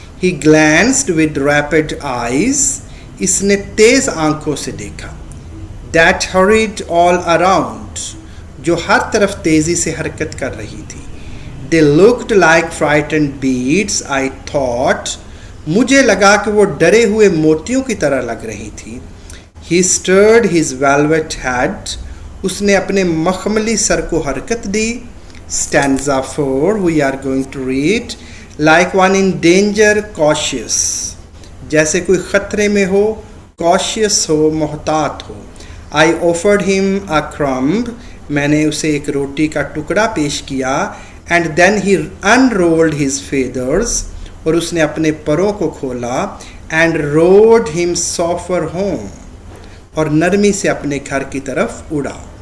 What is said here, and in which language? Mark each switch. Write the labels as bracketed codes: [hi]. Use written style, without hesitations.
[en] He glanced with rapid eyes. [hi] इसने तेज आंखों से देखा. [en] That hurried all around. [hi] जो हर तरफ तेजी से हरकत कर रही थी. [en] They looked like frightened beads. I thought. [hi] मुझे लगा कि वो डरे हुए मोतियों की तरह लग रही थी. [en] He stirred his velvet head. [hi] उसने अपने मखमली सर को हरकत दी. [en] Stanza 4. We are going to read. Like one in danger, cautious. [hi] जैसे कोई ख़तरे में हो, cautious हो, मोहतात हो. [en] I offered him a crumb. [hi] मैंने उसे एक रोटी का टुकड़ा पेश किया. [en] And then he unrolled his feathers. [hi] और उसने अपने परों को खोला. [en] And rode him softly home. [hi] और नरमी से अपने घर की तरफ उड़ा.